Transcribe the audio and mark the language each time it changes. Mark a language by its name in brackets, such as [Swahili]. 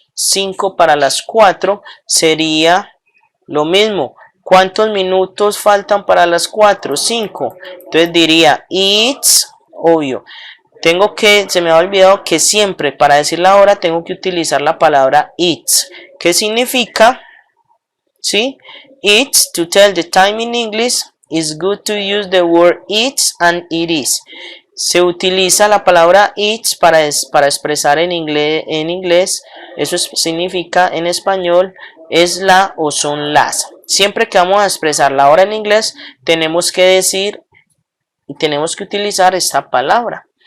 [Spanish] 5 para las 4 sería lo mismo. ¿Cuántos minutos faltan para las 4? 5. Entonces diría it's, obvio. Se me ha olvidado que siempre para decir la hora tengo que utilizar la palabra it's. ¿Qué significa? ¿Sí? [English] It's, to tell the time in English, it's good to use the word it's and it is. [Spanish] Se utiliza la palabra it's para expresar en inglés. Eso significa en español es la o son las. Siempre que vamos a expresar la hora en inglés, tenemos que decir y tenemos que utilizar esta palabra.